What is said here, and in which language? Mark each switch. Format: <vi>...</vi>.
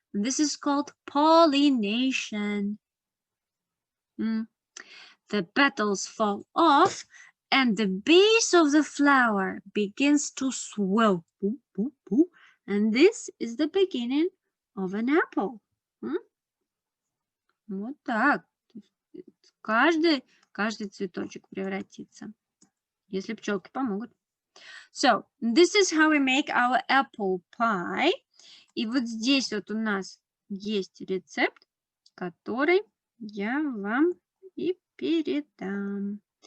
<en>And this is called pollination. The petals fall off, and the base of the flower begins to swell. And this is the beginning of an apple.</en> <ru>Вот так. Каждый цветочек превратится. Если пчелки помогут.</ru> <en>So, this is how we make our apple pie.</en> <ru>И вот здесь вот у нас есть рецепт, который я вам и передам.</ru>